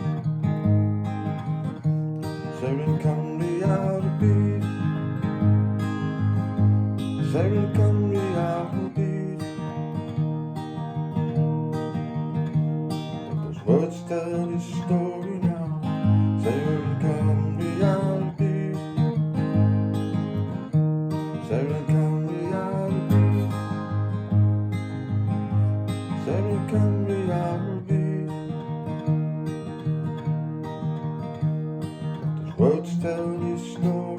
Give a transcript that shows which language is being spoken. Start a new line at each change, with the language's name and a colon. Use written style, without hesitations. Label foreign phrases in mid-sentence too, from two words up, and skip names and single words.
Welsh: Seren Cymru A'r Byd, Seren Cymru A'r Byd.
English: Let those words tell his story now.
Welsh: Seren Cymru A'r Byd, Seren Cymru A'r Byd, Seren Cymru A'r Byd.
English: Let those words tell his story.